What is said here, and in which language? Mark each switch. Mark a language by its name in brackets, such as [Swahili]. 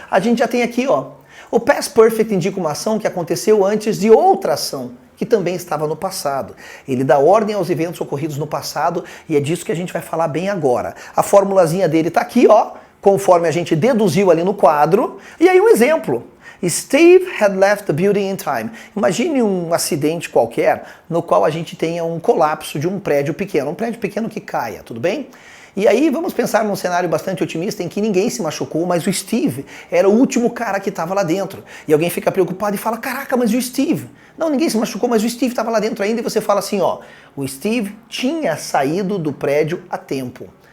[Portuguese] A gente já tem aqui, o Past Perfect indica uma ação que aconteceu antes de outra ação, que também estava no passado. Ele dá ordem aos eventos ocorridos no passado e é disso que a gente vai falar bem agora. A formulazinha dele está aqui, conforme a gente deduziu ali no quadro. E aí um exemplo. [English] Steve had left the building in time. [Portuguese] Imagine um acidente qualquer no qual a gente tenha um colapso de um prédio pequeno que caia, tudo bem? E aí vamos pensar num cenário bastante otimista em que ninguém se machucou, mas o Steve era o último cara que estava lá dentro. E alguém fica preocupado e fala, caraca, mas o Steve? Não, ninguém se machucou, mas o Steve estava lá dentro ainda. E você fala assim, o Steve tinha saído do prédio a tempo.